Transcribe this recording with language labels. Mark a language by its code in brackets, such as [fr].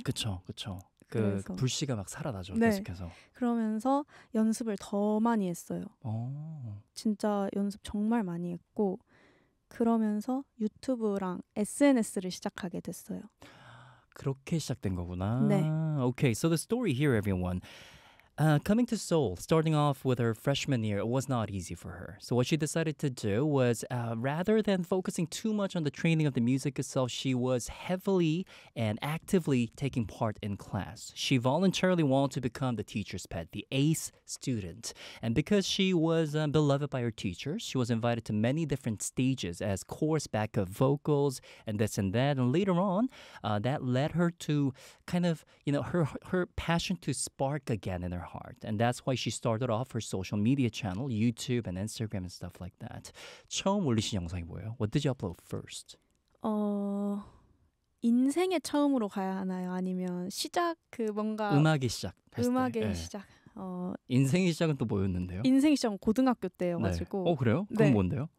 [ko] 그쵸, 그쵸. 그 그래서 불씨가 막 살아나죠, 네. 계속해서. 그러면서 연습을 더 많이 했어요. 진짜 연습 정말 많이 했고, 그러면서 유튜브랑 SNS를 시작하게 됐어요. 그렇게 시작된 네. 거구나. [en] Okay, so the story here, everyone. Coming to Seoul, starting off with her freshman year, it was not easy for her. So what she decided to do was, rather than focusing too much on the training of the music itself, she was heavily and actively taking part in class. She voluntarily wanted to become the teacher's pet, the ace student. And because she was beloved by her teachers, she was invited to many different stages as chorus, backup vocals, and this and that. And later on, that led her to kind of, you know, her passion to spark again in her heart. And that's why she started off her social media channel, YouTube and Instagram and stuff like that. [ko] 처음 올리신 영상이 뭐예요? [en] What did you upload first? [ko] 인생의 처음으로 가야 하나요? 아니면 시작, 그 뭔가 음악이 시작했을 때, 음악의 예. 시작. 인생의 시작은 또 뭐였는데요? 인생의 시작은 고등학교 네. 때여가지고, 그래요? 그건 네. 뭔데요?